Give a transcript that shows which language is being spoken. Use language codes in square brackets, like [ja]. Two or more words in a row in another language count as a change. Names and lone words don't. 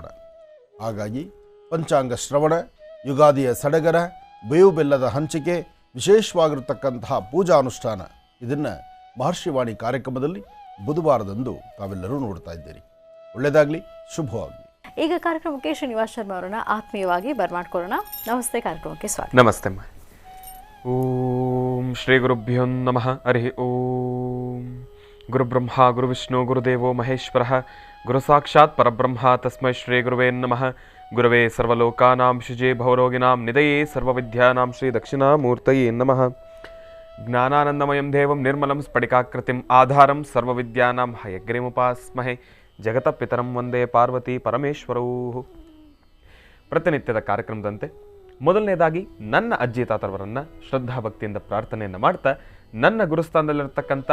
[kn] ಹಾಗಾಗಿ ಪಂಚಾಂಗ ಶ್ರವಣ, ಯುಗಾದಿಯ ಸಡಗರ, ಬೇವು ಬೆಲ್ಲದ ಹಂಚಿಕೆ, ವಿಶೇಷವಾಗಿರತಕ್ಕಂತಹ ಪೂಜಾ ಅನುಷ್ಠಾನ, ಇದನ್ನು ಮಹರ್ಷಿವಾಣಿ ಕಾರ್ಯಕ್ರಮದಲ್ಲಿ ಬುಧವಾರದಂದು ತಾವೆಲ್ಲರೂ ನೋಡ್ತಾ ಇದ್ದೀರಿ. ಒಳ್ಳೆಯದಾಗಲಿ, ಶುಭವಾಗಲಿ. ಈಗ ಕಾರ್ಯಕ್ರಮಕ್ಕೆ ಶ್ರೀನಿವಾಸ್ ಶರ್ಮಾ ಅವರನ್ನ ಆತ್ಮೀಯವಾಗಿ ಬರ್ಮಾಡ್ಕೊಳ್ಳೋಣ. ನಮಸ್ತೆ, ಕಾರ್ಯಕ್ರಮಕ್ಕೆ ಸ್ವಾಗತ. ನಮಸ್ತೆ. [sa] ಓಂ ಶ್ರೀ ಗುರುಭ್ಯೋ ನಮಃ. ಹರಿ ಓಂ. ಗುರುಬ್ರಹ್ಮ ಗುರುವಿಷ್ಣು ಗುರುದೇವೋ ಮಹೇಶ್ವರ ಗುರು ಸಾಕ್ಷಾತ್ ಪರಬ್ರಹ್ಮ ತಸ್ಮೈ ಶ್ರೀ ಗುರುವೇ ನಮಃ. ಗುರವೇ ಸರ್ವಲೋಕಾನಾಂ ಶುಜೇ ಭವರೋಗಿಣಾಂ ನಿಧಯೇ ಸರ್ವವಿದ್ಯಾನಾಂ ಶ್ರೀ ದಕ್ಷಿಣಾಮೂರ್ತಯೇ ನಮಃ. ಜ್ಞಾನಾನಂದಮಯಂ ದೇವಂ ನಿರ್ಮಲಂ ಸ್ಫಟಿಕಾಕೃತಿಂ ಆಧಾರಂ ಸರ್ವವಿದ್ಯಾನಾಂ ಹಯಗ್ರೀಮುಪಾಸ್ಮಹೆ. ಜಗತಪಿತರಂ ವಂದೇ ಪಾರ್ವತಿ ಪರಮೇಶ್ವರೌ. [kn] ಪ್ರತಿನಿತ್ಯದ ಕಾರ್ಯಕ್ರಮದಂತೆ ಮೊದಲನೇದಾಗಿ ನನ್ನ ಅಜ್ಜಿ ತಾತರವರನ್ನು ಶ್ರದ್ಧಾಭಕ್ತಿಯಿಂದ ಪ್ರಾರ್ಥನೆಯನ್ನು ಮಾಡ್ತಾ, ನನ್ನ ಗುರುಸ್ಥಾನದಲ್ಲಿರ್ತಕ್ಕಂಥ